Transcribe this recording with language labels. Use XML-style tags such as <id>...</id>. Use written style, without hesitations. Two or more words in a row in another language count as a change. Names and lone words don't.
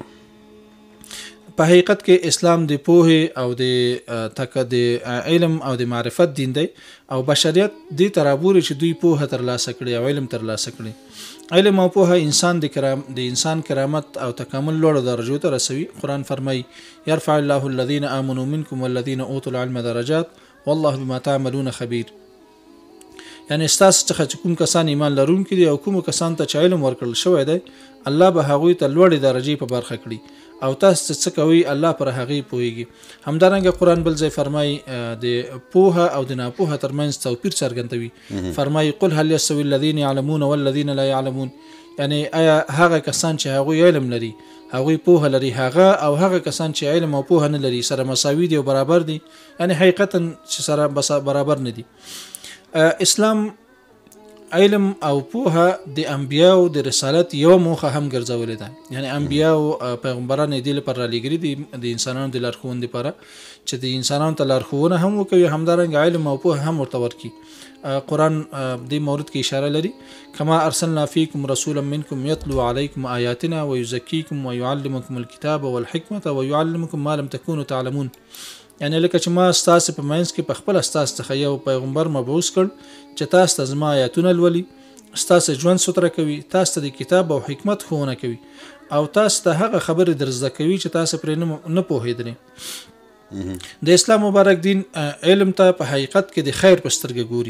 <ps>په حقیقت کې اسلام د پوهې او د علم او د معرفت دین دی او بشریت دې ته رابولي چې دوی پوهه ترلاسه کړي او علم ترلاسه کړي. علم او پوهه انسان د انسان کرامت او تکامل لوړو درجو ته رسوي. قرآن فرمایي</ps> <ar>یرفع الله الذین آمنوا منکم والذین اوتوا العلم درجات والله بما تعملون خبیر.</ar> <ps>یعنی ستاسو څخه چې کوم کسان ایمان لرونکي دي او کوم کسان ته چې علم ورکړل شوی دی الله به هغوی ته لوړې درجې په برخه کړي او تاسو څه کوي الله پر هغې پوهیږي. همدارنګه قرآن بل ځای فرمایي د پوهه او د ناپوهه ترمنځ توپیر څرګندوي. فرمایي</ps> <ar>قل هل یستوی الذین یعلمون والذین لا یعلمون.</ar> <ps>یعنی آیا هغه کسان چې هغوی علم لري، هغوی پوهه لري، هغه او هغه کسان چې علم او پوهه نه لري سره مساوي دي او برابر دي؟ یعنی حقیقتا چې سره برابر نه دي. اسلام علم او پوهه د انبیاو د رسالت یو موخه هم ګرځولې ده. یعنی انبیاو پیغمبران یې دې لپاره رالیږلي دي د انسانانو د لارښوونې دپاره چې د انسانانو ته لارښوونه هم وکوي، همدارنګه علم او پوهه هم ورته ورکړي. قرآن دې مورد کې اشاره لري</ps> <ar>کما ارسلنا فیکم رسولا منکم یتلو علیکم آیاتنا ویزکیکم ویعلمکم الکتاب والحکمة ویعلمکم ما لم تکونوا تعلمون.</ar> <ps>یعنی لکه چې ما ستاسو په منځ کې په خپله ستاسو څخه یو پیغمبر مبعوث کړ چې تاسو ته زما آیاتونه لولي، ستاسو ژوند ستره کوي، تاسو ته د کتاب او حکمت ښوونه کوي او تاسو ته هغه خبرې در زده کوي چې تاسو پرې نه پوهېدلې. د اسلام مبارک دین علم ته په حقیقت کې د خیر په سترګه ګوري.</ps>